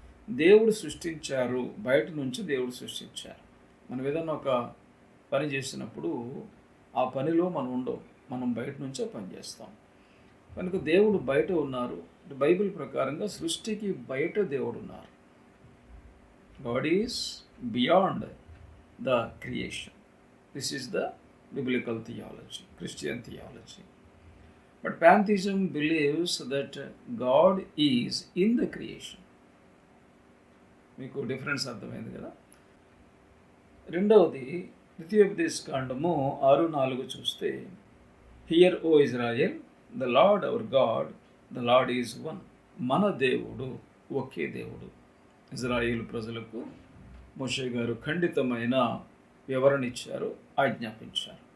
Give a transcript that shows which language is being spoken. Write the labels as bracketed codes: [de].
[te] దేవుడు సృష్టించారు, బయట నుంచి దేవుడు సృష్టించారు. మనం ఏదన్నా ఒక పని చేసినప్పుడు ఆ పనిలో మనం ఉండవు, మనం బయట నుంచే పని చేస్తాం. కనుక దేవుడు బయట ఉన్నారు. బైబిల్ ప్రకారంగా సృష్టికి బయట దేవుడు ఉన్నారు. [en] God is beyond the creation. This is the biblical theology, Christian theology. But pantheism believes that God is in the creation. [te] మీకు డిఫరెన్స్ అర్థమైంది కదా. రెండవది ద్వితీయోపదేశకాండము 6:4 చూస్తే, [en] Hear O Israel, the Lord our God, the Lord is one. [te] మన దేవుడు ఒకే దేవుడు. ఇజ్రాయేలు ప్రజలకు మోషే గారు ఖండితమైన వివరణ ఇచ్చారు, ఆజ్ఞాపించారు.